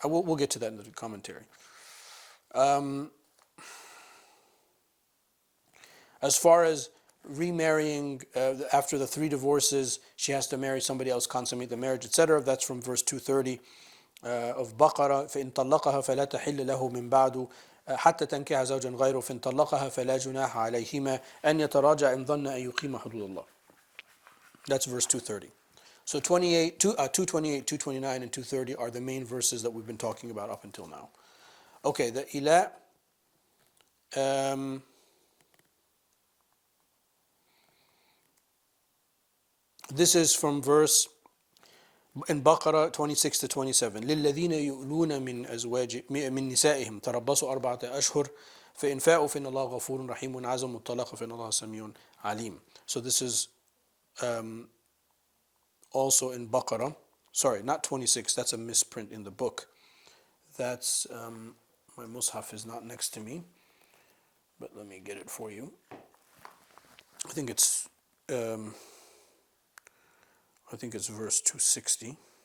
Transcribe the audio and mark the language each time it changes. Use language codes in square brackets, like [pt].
[en] We'll get to that in the commentary. As far as remarrying, after the 3 divorces, she has to marry somebody else, consummate the marriage, etc. That's from verse 230 of Baqarah. [ar] فإن طلقها فلا تحل له من بعد حتى تنكح زوجا غيره فإن طلقها فلا جناح عليهما أن يتراجع إن ظن أن يقيم حدود الله. [en] That's verse 230. So 228, 229, and 230 are the main verses that we've been talking about up until now. Okay, the ila. This is from verse in Baqarah 26 to 27. [ar] للذين يؤلون من نسائهم تربصوا 4 أشهر فإن فاءوا فإن الله غفور رحيم عزموا الطلاق فإن الله سميع عليم. [en] So this is also in Baqarah. Sorry, not 26. That's a misprint in the book. That's my mushaf is not next to me, but let me get it for you. I think it's verse 260.